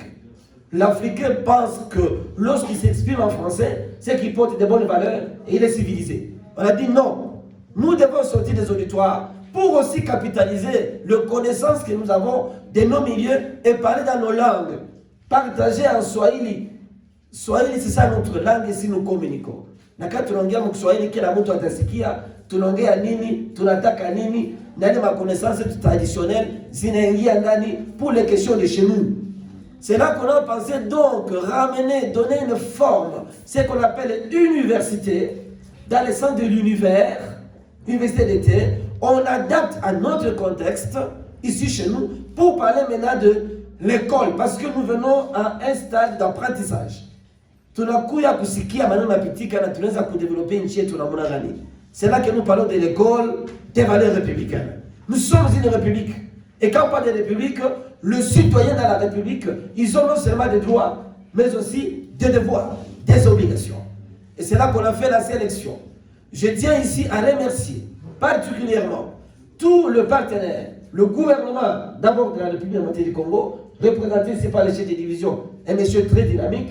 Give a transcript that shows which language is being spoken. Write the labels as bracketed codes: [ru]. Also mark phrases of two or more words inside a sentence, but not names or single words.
[fr] L'Africain pense que lorsqu'il s'exprime en français, c'est qu'il porte de bonnes valeurs et il est civilisé. On a dit non. Nous devons sortir des auditoires pour aussi capitaliser les connaissances que nous avons de nos milieux et parler dans nos langues. Partager en Swahili. Swahili, c'est ça notre langue ici nous communiquons. [sw] Naka tunaongea mkiswahili kila mtu atasikia, tunaongea nini, tunataka nini, ndani [fr] ma connaissances traditionnelles [sw] zinaingia ndani [fr] pour les questions de chez nous. C'est là qu'on a pensé donc ramener, donner une forme, ce qu'on appelle université, dans le centre de l'univers, université d'été, on adapte à notre contexte, ici chez nous, pour parler maintenant de l'école, parce que nous venons à un stade d'apprentissage. [sw] Tunakuya kusikia maneno mapitika na tunaweza kudévelopper nchi yetu namna gani. [fr] C'est là que nous parlons de l'école des valeurs républicaines. Nous sommes une république. Et quand on parle de république, le citoyen dans la république, ils ont non seulement des droits, mais aussi des devoirs, des obligations. Et c'est là qu'on a fait la sélection. Je tiens ici à remercier particulièrement tout le partenaire, le gouvernement d'abord de la République démocratique du Congo, représenté ici par le chef de division, un monsieur très dynamique.